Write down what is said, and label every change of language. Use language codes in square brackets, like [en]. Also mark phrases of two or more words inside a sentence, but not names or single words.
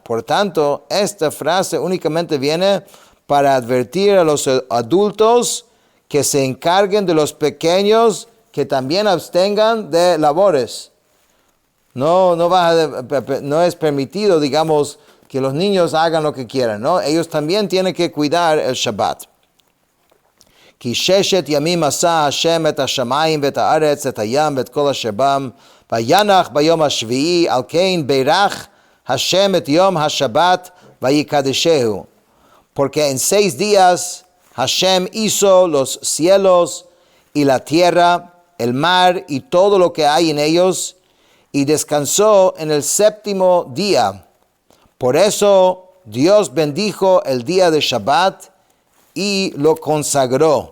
[es] Por tanto, esta frase únicamente viene para advertir a los adultos que se encarguen de los pequeños que también abstengan de labores. No es permitido, digamos, que los niños hagan lo que quieran, ¿no? Ellos también tienen que cuidar el Shabbat. [he] כי ששת ימים עשה השם את השמיים ואת הארץ, את הים ואת כל אשר בם, וינח ביום השביעי, על כן בירך השם את יום השבת ויקדשהו. [es] Porque en 6 días Hashem hizo los cielos y la tierra, el mar y todo lo que hay en ellos, y descansó en el 7º día. Por eso Dios bendijo el día de Shabbat y lo consagró.